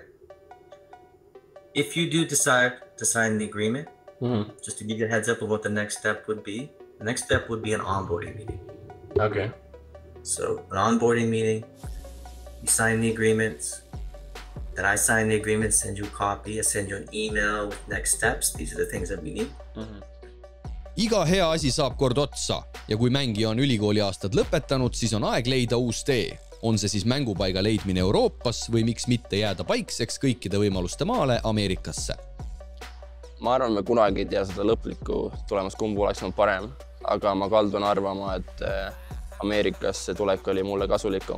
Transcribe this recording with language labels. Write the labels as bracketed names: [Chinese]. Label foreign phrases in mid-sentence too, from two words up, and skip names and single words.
[English] If you do decide to sign the agreement, just to give you a heads up of what the next step would be, the next step would be an onboarding meeting. Okay. So an onboarding meeting, you sign the agreements, then I sign the agreement, send you a copy, I send you an email with next steps. These are the things that we need. [Estonian] Iga hea asi saab kord otsa ja kui mängija on ülikooli aastad lõpetanud, siis on aeg leida uus tee. On see siis mängupaiga leidmine Euroopas või miks mitte jääda paikseks kõikide võimaluste maale Ameerikasse. Ma arvan, me kunagi ei tea seda lõplikku tulemust, kumb oleks olnud parem, aga ma kaldun arvama, et Ameerikasse tulek oli mulle kasulikum.